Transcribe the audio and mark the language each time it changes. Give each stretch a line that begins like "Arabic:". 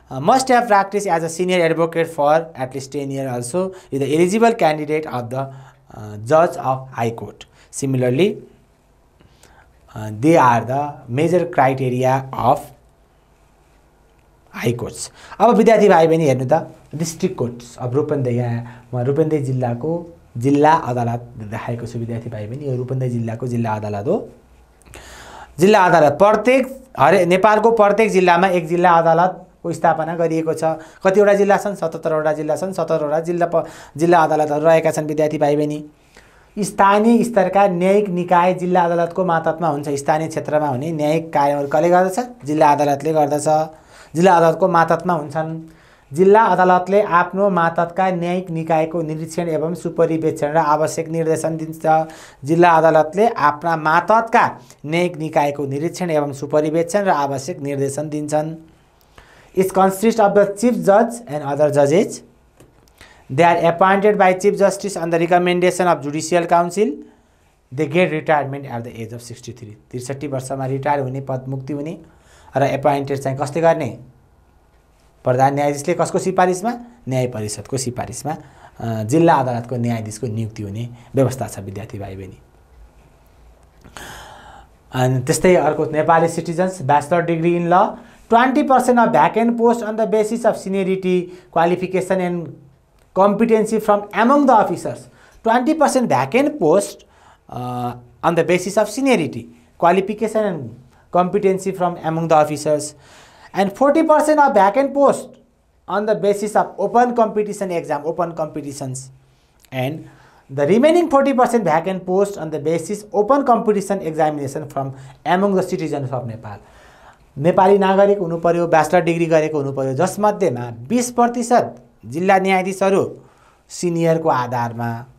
English: Must have practiced as a senior advocate for at least 10 years also is the eligible candidate of the judge of High Court. Similarly, they are the major criteria of High Courts.
Nepali: अब विद्यार्थी भाइ बहिनी हेर्नु त district courts. अब रूपन्देही, यहाँ म रूपन्देही जिल्लाको जिल्ला अदालत देखाएको छु विद्यार्थी भाइ बहिनी। यो रूपन्देही जिल्लाको जिल्ला अदालत हो। जिल्ला अदालत प्रत्येक नेपालको प्रत्येक जिल्लामा एक जिल्ला अदालतको स्थापना गरिएको छ। कतिवटा जिल्ला छन्? 77 वटा जिल्ला छन्। 77 वटा जिल्ला अदालतहरू रहेका छन् विद्यार्थी भाइ बहिनी। स्थानीय स्तरका न्यायिक निकाय जिल्ला अदालतको मातहतमा हुन्छ। स्थानीय क्षेत्रमा हुने न्यायिक कार्यहरू कसले गर्दछ? जिल्ला अदालतले गर्दछ। जिल्ला अदालतको मातहतमा हुन्छन्। जिल्ला अदालतले आफ्नो मातहतका न्यायिक निकायको निरीक्षण एवं सुपरिवेक्षण र आवश्यक निर्देशन दिन्छ। जिल्ला अदालतले आफ्ना मातहतका न्यायिक निकायको निरीक्षण एवं सुपरिवेक्षण र आवश्यक निर्देशन दिन्छन्।
English: It consist of the chief जज and other जजेस. They are appointed by Chief Justice on the recommendation of Judicial Council. They get retirement at the age of 63.
Nepali: 63 वर्षमा रिटायर हुने, पदमुक्ति हुने र एपोइन्टेड चाहिँ कसले गर्ने? प्रधान न्यायाधीशले कसको सिफारिसमा? न्याय परिषदको सिफारिसमा जिल्ला अदालतको न्यायाधीशको नियुक्ति हुने व्यवस्था छ विद्यार्थी भाइ बहिनी। अनि त्यस्तै अर्को Nepali
English: Citizens, bachelor degree in law. 20% of vacant posts on the basis of seniority, qualification and competency from among the officers. 20% vacant post on the basis of seniority, qualification and competency from among the officers, and 40% of vacant post on the basis of open competition exam, open competitions, and the remaining 40% vacant post on the basis open competition examination from among the citizens of Nepal.
Nepali: Nepali नागरिक हुनु पर्यो, bachelor degree गरेको हुनु पर्यो, जसमध्येमा 20% जिल्ला न्यायाधीशहरू सिनियरको आधारमा